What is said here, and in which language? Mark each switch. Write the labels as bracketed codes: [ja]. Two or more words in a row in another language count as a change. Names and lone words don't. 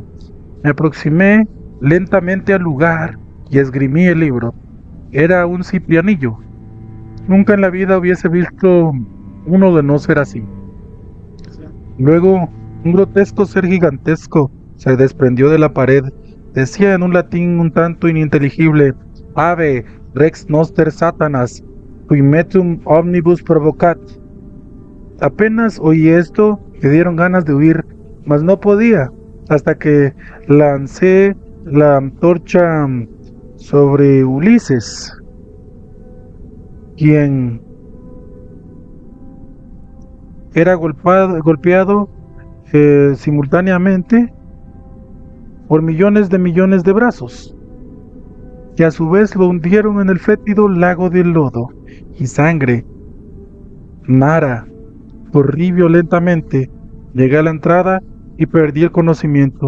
[es] Me aproximé lentamente al lugar y esgrimí el libro. Era un ciprianillo. Nunca en la vida hubiese visto uno de no ser así. Luego, un grotesco ser gigantesco se desprendió de la pared. Decía en un latín un tanto ininteligible: [la] Ave, rex noster satanas, qui metum omnibus provocat. [es] Apenas oí esto, me dieron ganas de huir, mas no podía, hasta que lancé la antorcha sobre Ulises, quien era golpeado simultáneamente por millones de brazos, que a su vez lo hundieron en el fétido lago del lodo, y sangre, Nara, corrí violentamente, llegué a la entrada y perdí el conocimiento.